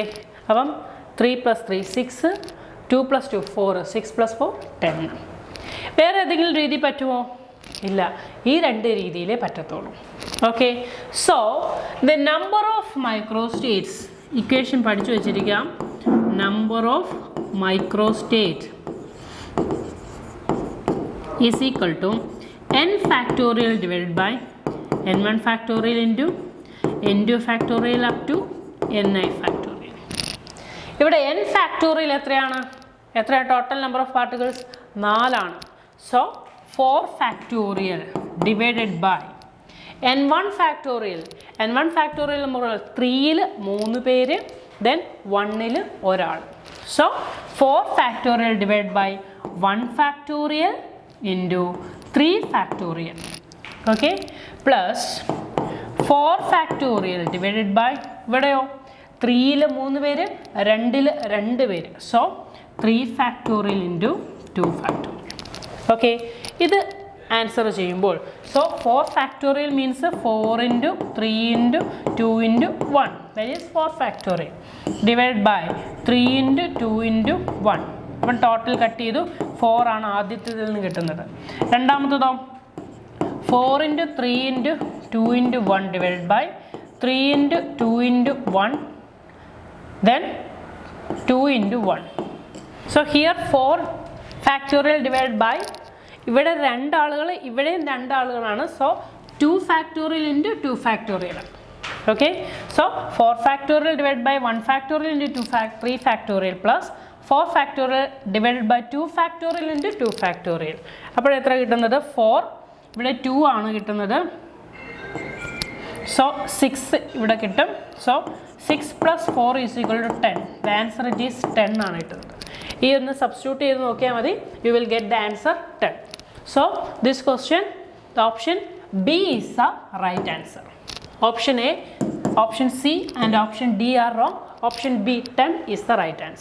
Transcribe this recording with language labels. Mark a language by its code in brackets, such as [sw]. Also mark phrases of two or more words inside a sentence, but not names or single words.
[ml] അപ്പം 3 + 3 6, 2 + 2 4, 6 + 4 10. വേറെ ഏതെങ്കിലും രീതി പറ്റുമോ? ഇല്ല, ഈ 2 രീതിയിലേ പറ്റത്തുള്ളൂ. [en] okay, so the number of microstates equation [ml] പഠിച്ചു വെച്ചിരിക്കാം. [en] number of microstate is equal to n factorial divided by n1 factorial into n2 factorial up to ni factorial. [ml] ഇവിടെ [en] n factorial [ml] എത്രയാണ്? [en] എത്രയാണ് total number of particles? [ml] 4 ആണ്. [en] സോ 4 factorial divided by n1 factorial. n1 factorial [ml] എന്ന് പറഞ്ഞാൽ 3ൽ 3 പേര്, then 1ൽ ഒരാൾ. [en] So 4 factorial divided by 1 factorial into 3 factorial. Okay, plus 4 factorial divided by [ml] ഇവിടെയോ 3ൽ 3 പേര്, 2ൽ 2 പേര്. [en] So 3 factorial into 2 factorial. Okay, [ml] ഇത് ആൻസർ ചെയ്യുമ്പോൾ [en] സോ 4 factorial means 4 into 3 into 2 into 1, that is 4 factorial divided by 3 into 2 into 1. [ml] അപ്പം [en] total cut [ml] ചെയ്തു 4 ആണ് ആദ്യത്തേതിൽ നിന്ന് കിട്ടുന്നത്. [en] രണ്ടാമത്തതോ 4 into 3 into 2 into 1 divided by 3 into 2 into 1, then 2 into 1. So here 4 factorial divided by [ml] ഇവിടെ 2 ആളുകൾ, ഇവിടെയും 2 ആളുകളാണ്. [en] so 2 factorial into 2 factorial. Okay, so 4 factorial divided by 1 factorial into 3 factorial plus 4 factorial divided by 2 factorial into 2 factorial. [ml] അപ്പോൾ എത്ര കിട്ടുന്നത്? 4, ഇവിടെ 2 ആണ് കിട്ടുന്നത്. [en] സോ 6 [ml] ഇവിടെ കിട്ടും. [en] സോ 6 plus 4 is equal to 10. The answer it is [ml] 10 ആണ് കിട്ടുന്നത്. ഈ ഒന്ന് സബ്സ്റ്റിറ്റ്യൂട്ട് ചെയ്ത് നോക്കിയാൽ മതി, [en] you will get the answer 10. So this question, the option B is the right answer. Option A, option C and option D are wrong. Option B, 10 is the right answer.